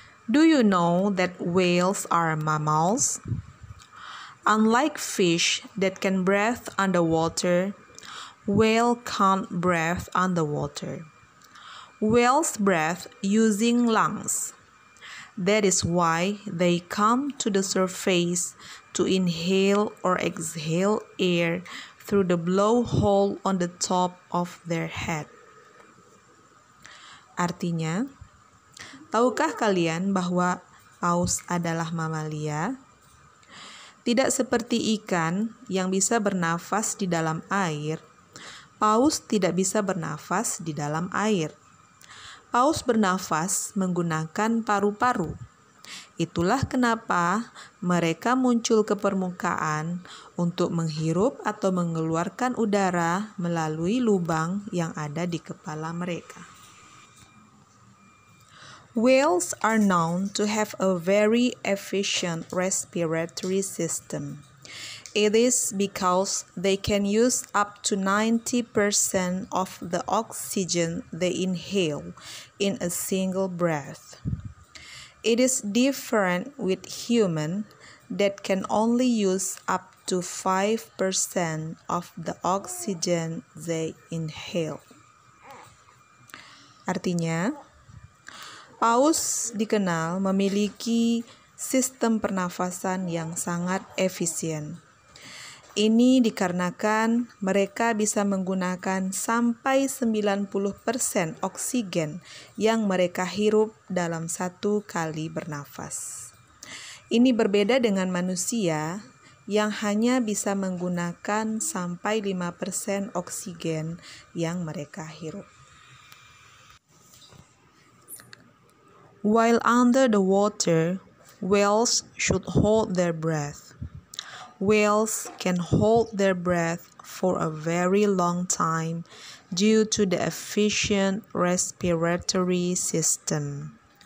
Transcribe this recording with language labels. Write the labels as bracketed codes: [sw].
[en] Do you know that whales are mammals? Unlike fish that can breathe underwater, whale can't breathe underwater. Whales breathe using lungs. That is why they come to the surface to inhale or exhale air through the blowhole on the top of their head. [id] Artinya, tahukah kalian bahwa paus adalah mamalia? Tidak seperti ikan yang bisa bernafas di dalam air, paus tidak bisa bernafas di dalam air. Paus bernafas menggunakan paru-paru. Itulah kenapa mereka muncul ke permukaan untuk menghirup atau mengeluarkan udara melalui lubang yang ada di kepala mereka. [en] Whales are known to have a very efficient respiratory system. It is because they can use up to 90% of the oxygen they inhale in a single breath. It is different with humans that can only use up to 5% of the oxygen they inhale. [id] Artinya, paus dikenal memiliki sistem pernafasan yang sangat efisien. Ini dikarenakan mereka bisa menggunakan sampai 90% oksigen yang mereka hirup dalam satu kali bernafas. Ini berbeda dengan manusia yang hanya bisa menggunakan sampai 5% oksigen yang mereka hirup. [en] While under the water, whales should hold their breath. Whales can hold their breath for a very long time due to the efficient respiratory system.